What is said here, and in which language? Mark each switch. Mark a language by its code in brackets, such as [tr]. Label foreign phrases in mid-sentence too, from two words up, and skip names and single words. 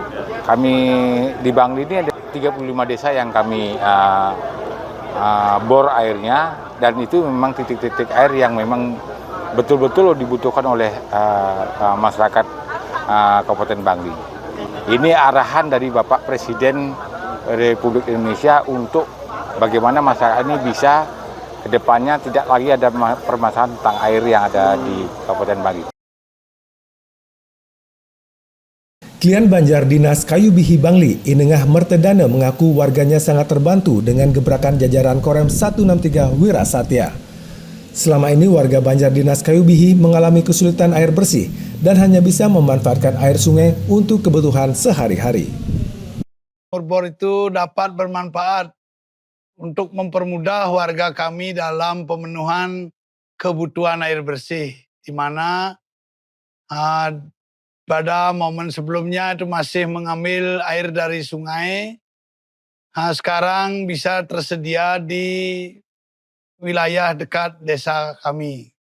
[id] Kami di Bangli ini ada 35 desa yang kami bor airnya, dan itu memang titik-titik air yang memang betul-betul dibutuhkan oleh masyarakat Kabupaten Bangli. Ini arahan dari Bapak Presiden Republik Indonesia untuk bagaimana masyarakat ini bisa ke depannya tidak lagi ada permasalahan tentang air yang ada di Kabupaten Bangli. Klien Banjar Dinas Kayu Bihi Bangli, Inengah Mertedana mengaku warganya sangat terbantu dengan gebrakan jajaran Korem 163 Wirasatya. Selama ini warga Banjar Dinas Kayu Bihi mengalami kesulitan air bersih dan hanya bisa memanfaatkan air sungai untuk kebutuhan sehari-hari. Bor itu dapat bermanfaat untuk mempermudah warga kami dalam pemenuhan kebutuhan air bersih, di mana pada momen sebelumnya itu masih mengambil air dari sungai, sekarang bisa tersedia di wilayah dekat desa kami.